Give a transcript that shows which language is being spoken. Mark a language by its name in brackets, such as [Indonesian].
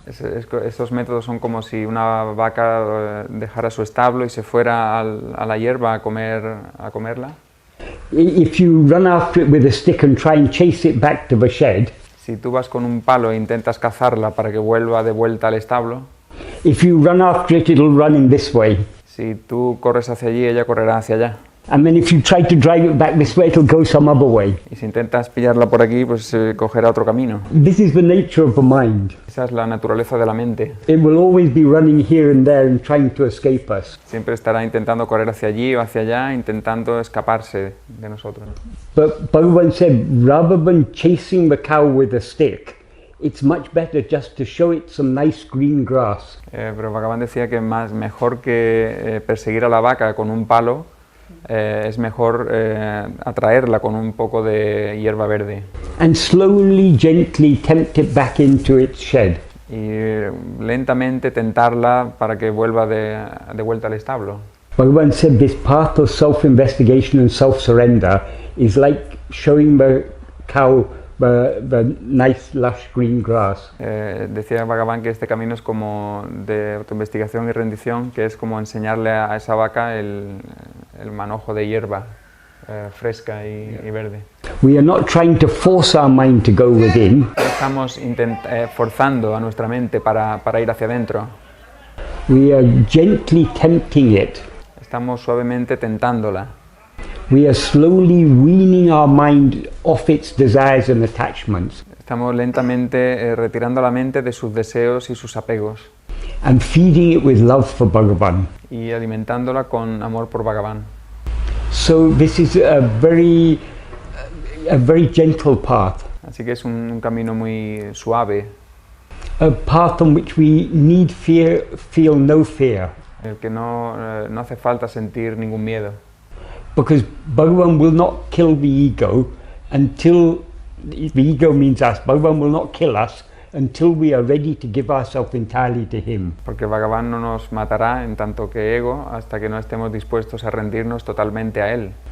[Spanish] Estos métodos son como si una vaca dejara su establo y se fuera a la hierba a comerla. [English] If you run after it with a stick and try and chase it back to the shed. [Spanish] Si tú vas con un palo e intentas cazarla para que vuelva de vuelta al establo. [English] If you run after it, it'll run in this way. [Spanish] Si tú corres hacia allí, ella correrá hacia allá. [English] And then if you try to drive it back this way, it'll go some other way. [Spanish] Y si intentas pillarla por aquí, pues cogerá otro camino. [English] This is the nature of the mind. [Spanish] Esa es la naturaleza de la mente. [English] It will always be running here and there and trying to escape us. [Spanish] Siempre estará intentando correr hacia allí o hacia allá, intentando escaparse de nosotros. [English] But Bhagavan said, rather than chasing the cow with a stick, it's much better just to show it some nice green grass. [Spanish] Pero Bhagavan decía que mejor que perseguir a la vaca con un palo, es mejor atraerla con un poco de hierba verde. [English] And slowly, gently tempt it back into its shed. [Spanish] Y lentamente tentarla para que vuelva de vuelta al establo. [English] Bhagavan said this path of self-investigation and self-surrender is like showing the cow the nice lush green grass. [Spanish] Decía Bhagavan que este camino es como de autoinvestigación y rendición, que es como enseñarle a esa vaca el manojo de hierba fresca y verde. [English] We are not trying to force our mind to go within. [Spanish] No estamos forzando a nuestra mente para ir hacia adentro. [English] We are gently tempting it. [Spanish] Estamos suavemente tentándola. [English] We are slowly weaning our mind off its desires and attachments. [Spanish] Estamos lentamente retirando la mente de sus deseos y sus apegos. [English] And feeding it with love for Bhagavan. [Spanish] Y alimentándola con amor por Bhagavan. [English] So this is a very gentle path. [Spanish] Así que es un camino muy suave. [English] A path on which we need feel no fear. [Spanish] El que no hace falta sentir ningún miedo. [English] Because Bhagavan will not kill the ego until the ego means us. Bhagavan will not kill us until we are ready to give ourselves entirely to him. [Spanish] Porque Bhagavan no nos matará en tanto que ego hasta que no estemos dispuestos a rendirnos totalmente a él.